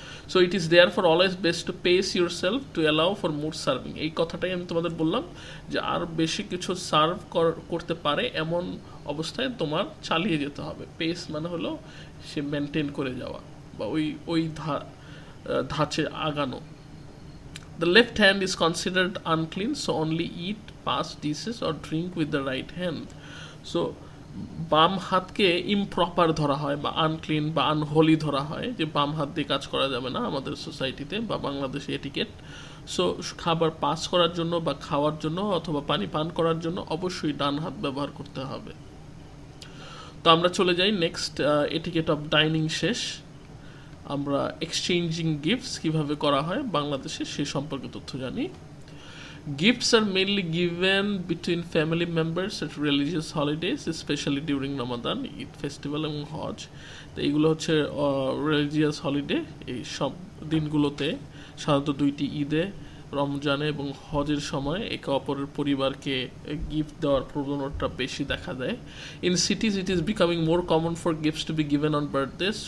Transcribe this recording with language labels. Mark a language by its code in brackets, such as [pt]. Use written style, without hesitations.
[en] So it is therefore always best to pace yourself to allow for more serving. [bn] এই কথাটাই আমি তোমাদের বললাম যে আর বেশি কিছু সার্ভ করতে পারে এমন অবস্থায় তোমার চালিয়ে যেতে হবে। পেস মানে হলো সে মেনটেন করে যাওয়া বা ওই ধাঁচে আগানো। [en] The left hand is considered unclean, so only eat past dishes or drink with the right hand. [bn] So বাম হাতকে ইমপ্রপার ধরা হয় বা আনক্লিন বা আনহোলি ধরা হয়, যে বাম হাত দিয়ে কাজ করা যাবে না আমাদের সোসাইটিতে বা বাংলাদেশে এটিকেট। সো খাবার পাস করার জন্য বা খাওয়ার জন্য অথবা পানি পান করার জন্য অবশ্যই ডান হাত ব্যবহার করতে হবে। তো আমরা চলে যাই নেক্সট, এটিকেট অফ ডাইনিং শেষ। আমরা এক্সচেঞ্জিং গিফটস কীভাবে করা হয় বাংলাদেশে সে সম্পর্কে তথ্য জানি। [en] Gifts are mainly given between family members at religious holidays, especially during Ramadan, Eid festival [bn] এবং হজ। তো এইগুলো হচ্ছে রিলিজিয়াস হলিডে, এই সব দিনগুলোতে সাধারণত দুইটি ঈদে, রমজানে এবং হজের সময় একে অপরের পরিবারকে গিফট দেওয়ার প্রবণতা বেশি দেখা দেয়। [en] In cities it is becoming more common for gifts to be given on birthdays.